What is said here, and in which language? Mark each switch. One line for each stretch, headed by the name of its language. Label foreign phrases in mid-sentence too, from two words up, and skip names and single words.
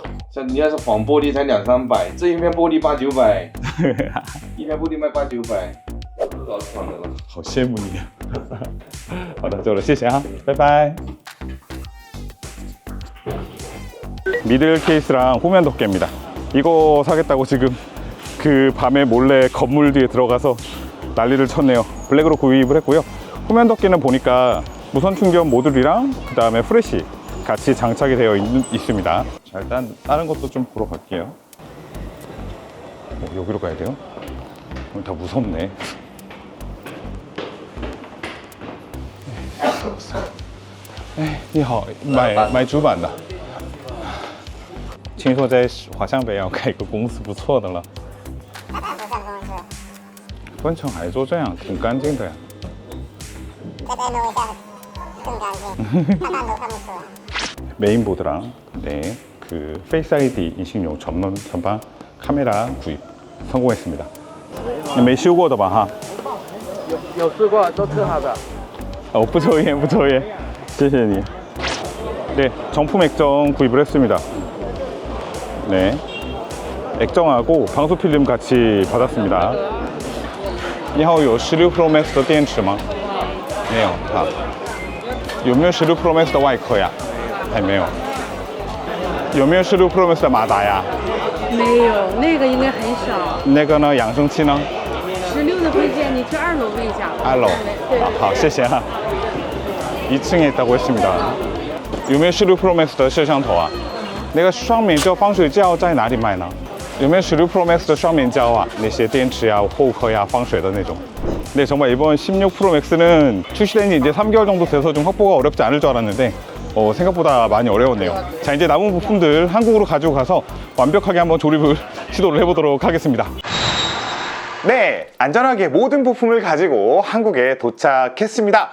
Chinese: 像你要是黄玻璃才200-300，这一面玻璃800-900，一面玻璃卖800-900，这老爽的了。好羡慕你啊！好的，走了，谢谢啊，拜拜。
Korean: 미들 케이스랑 후면 덮개입니다. 이거 사겠다고 지금 그 밤에 몰래 건물 뒤에 들어가서 난리를 쳤네요. 블랙으로 구입을 했고요. 후면 덮개는 보니까 무선 충전 모듈이랑 그 다음에 프레시 같이 장착이 되어 있습니다. 자, 일단 다른 것도 좀 보러 갈게요. 여기로 가야 돼요? 다 무섭네. 네,
Chinese: 你好，买主板的。听说在华强北要开一个公司，不错的了。不算公司。分成还做这样，挺干净的呀。再弄一下更干净，看都看不出来。
Korean: 메인보드랑 네, 그 페이스 ID 인식용 전면 전방 카메라 구입 성공했습니다.
Chinese: 你没修过的吧哈？有试过，都测好的。不抽烟，不抽烟。谢谢你。
Korean: 네, 정품 액정 구입을 했습니다. 네, 액정하고 방수 필름 같이 받았습니다.
Chinese: 你好，有16 Pro Max 的电池吗？没有，好。有没有16 Pro Max 的外壳呀？还没有。有没有16 Pro Max 的马达呀？没有，那个应该很少。那个呢？扬声器呢 16的推荐，你去2楼问一下。 2楼。对。好，谢谢哈。
Korean: 2층에 있다고 했습니다.
Chinese: 有没有16 Pro Max 的摄像头啊？那个双面胶防水胶在哪里买呢？有没有16 Pro Max 的双面胶啊？那些电池呀、后壳呀、防水的那种。
Korean: 네, 정말 이번 16 Pro Max는 출시된 지 이제 3개월 정도 돼서 좀 확보가 어렵지 않을 줄 알았는데 생각보다 많이 어려웠네요. 자, 이제 남은 부품들 한국으로 가지고 가서 완벽하게 한번 조립을 시도를 해보도록 하겠습니다. 네, 안전하게 모든 부품을 가지고 한국에 도착했습니다.